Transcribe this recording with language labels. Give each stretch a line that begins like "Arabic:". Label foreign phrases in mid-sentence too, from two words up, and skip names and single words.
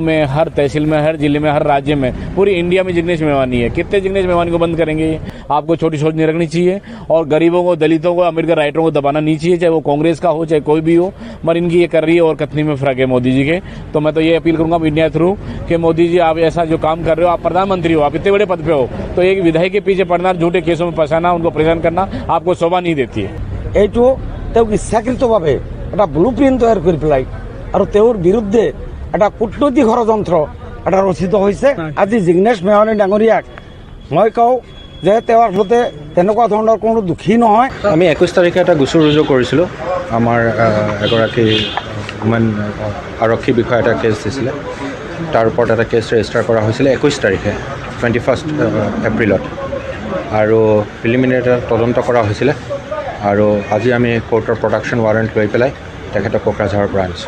Hindi: में हर तहसील में हर जिले में हर राज्य में पूरी इंडिया में जिग्नेश मेवानी है कितने जिग्नेश मेवानी को बंद करेंगे आपको छोटी सोच नहीं रखनी चाहिए और गरीबों को दलितों को अम्बेडकर राइटरों को दबाना नहीं चाहिए चाहे वो कांग्रेस का हो चाहे कोई भी हो मगर इनकी ये कर रही है और कथनी में फर्क है मोदी जी के तो मैं तो ये अपील करूंगा इंडिया थ्रू कि मोदी जी आप ऐसा जो काम कर रहे हो आप प्रधानमंत्री हो आप इतने बड़े पद पे हो तो एक विधायक के पीछे पड़ना झूठे केसों में फंसाना उनको परेशान करना आपको शोभा नहीं देती है
Assamese: এইটো তেওঁক ইচ্ছাকৃতভাৱে এটা
English: blue print
Assamese: তৈয়াৰ কৰি পেলাই আৰু তেওঁৰ বিৰুদ্ধে এটা কূটনৈতিক ষড়যন্ত্ৰ এটা ৰচিত হৈছে আজি জিগ্নেশ মেৱানী ডাঙৰীয়াক মই কওঁ যে তেওঁৰ ফলতে তেনেকুৱা ধৰণৰ কোনো দুখী নহয় আমি 21 তাৰিখে এটা গোচৰ ৰুজু কৰিছিলোঁ আমাৰ এগৰাকী ওমেন আৰক্ষী বিষয়া এটা কেছ দিছিলে তাৰ ওপৰত এটা
English: case register
Assamese: কৰা হৈছিলে 21 তাৰিখে 21 এপ্ৰিলত আৰু প্ৰিলিমিনাৰী এটা তদন্ত কৰা হৈছিলে আৰু আজি আমি কোৰ্টৰ
English: production warrant
Assamese: লৈ পেলাই তেখেতক কোকৰাঝাৰৰ পৰা আনিছোঁ